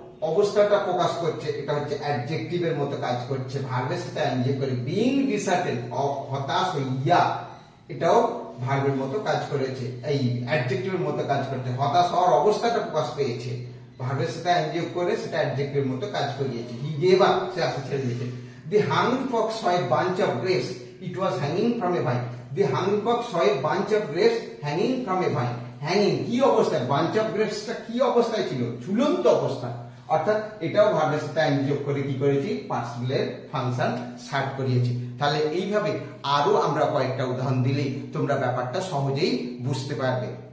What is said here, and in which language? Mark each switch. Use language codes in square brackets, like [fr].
[bn] অবস্থাটা প্রকাশ করছে, এটা হচ্ছে অ্যাডজেক্টিভের মতো কাজ করছে, ভার্বের সাথে আইএনজি করে। বিং ডিসার্টেড, হতাশ হইয়া, এটাও ভার্বের মতো কাজ করেছে, এই অ্যাডজেক্টিভের মতো কাজ করছে। হতাশ হওয়ার অবস্থাটা প্রকাশ পেয়েছে, ভার্বের সাথে আইএনজি করে সেটা অ্যাডজেক্টিভের মতো কাজ করিয়েছে। [en] he gave up, [bn] সে আশা ছেড়ে দিয়েছে। [en] The hungry fox saw a bunch of grapes. It was hanging from a vine. The hungry fox saw a bunch of grapes hanging from a vine. [bn] Hanging কি অবস্থায়? [en] bunch of grapes [bn] টা কি অবস্থায় ছিল? ঝুলন্ত অবস্থা। অর্থাৎ এটাও ভার্বের সাথে আইএনজি যোগ করে কি করেছি? পার্টিসিপলের ফাংশন স্টার্ট করিয়েছি। তাহলে এইভাবে আরো আমরা কয়েকটা উদাহরণ দিলেই তোমরা ব্যাপারটা সহজেই বুঝতে পারবে।